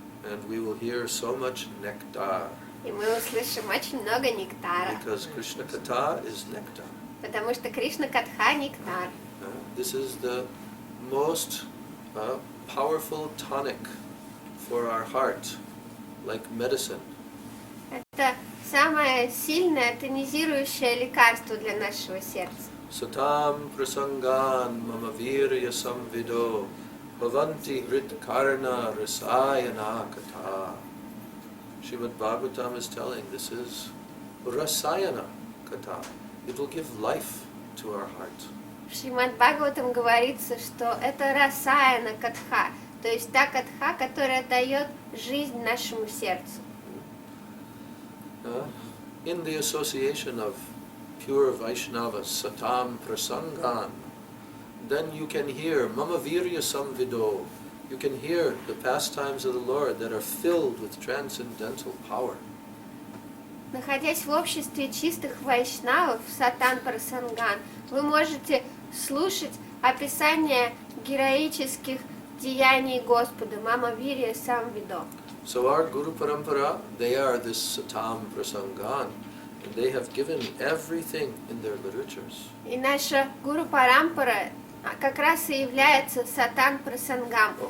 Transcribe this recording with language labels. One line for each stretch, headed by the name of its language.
English: And we will hear so much nectar.
Russian: И мы услышим очень много нектара.
English: Because Krishna Katha is nectar.
Russian: Потому что Кришна Катха — нектар.
English: This is the most powerful tonic for our heart, like medicine.
Russian: Это самое сильное тонизирующее лекарство для нашего сердца.
Sanskrit: Satam prasangan mama virya samvido bhavanti hrit karna rasayana katha.
English: Srimad Bhagavatam is telling this is rasayana katha. It will give life to our heart.
Russian: В Шримад Бхагаватам говорится, что это расаяна катха, то есть та катха, которая дает жизнь нашему сердцу.
English: In the association of pure Vaishnavas,
Sanskrit: Satam Prasangan,
English: then you can hear
Sanskrit: Mama Virya Samvido.
English: You can hear the pastimes of the Lord that are filled with transcendental power.
Russian: Находясь в обществе чистых вайшнавов,
Sanskrit: Сатан Прасанган,
Russian: вы можете слушать описание героических деяний Господа,
Sanskrit: Мама Вирия Самвидо.
English: So our Guru Parampara, they are this Satam Prasangan, and they have given everything in their literatures.
Russian: И наша Гуру Парампара как раз и является Сатан Прасангам.